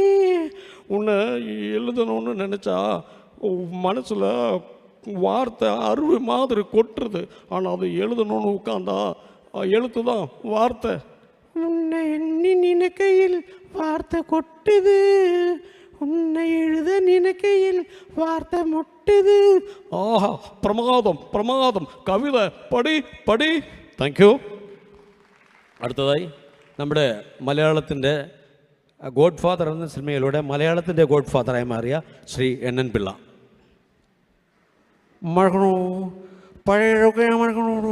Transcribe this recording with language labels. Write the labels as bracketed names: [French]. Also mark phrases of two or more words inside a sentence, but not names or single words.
[Tamil] உன்னை எழுதணும்னு நினச்சா மனசில் வார்த்தை அருவி மாதிரி கொட்டுறது, ஆனால் அது எழுதணும்னு உட்காந்தா எழுத்து தான் வார்த்தை. உன்னை எண்ணி நினைக்கையில் வார்த்தை கொட்டுது, உன்னை எழுத நினைக்கையில் வார்த்தை முட்டுது. ஆஹா, பிரமாதம் பிரமாதം. [Malayalam] കവിത പടി പടി. [English] thank you. [Malayalam] അടുത്തതായി നമ്മുടെ മലയാളത്തിൻ്റെ ഗോഡ് ഫാദർ എന്ന സിനിമയിലൂടെ മലയാളത്തിൻ്റെ ഗോഡ് ഫാദറായി മാറിയ ശ്രീ NN പിള്ള. മറക്കണോ? പഴയതൊക്കെ ഞാൻ മറക്കണോടൂ.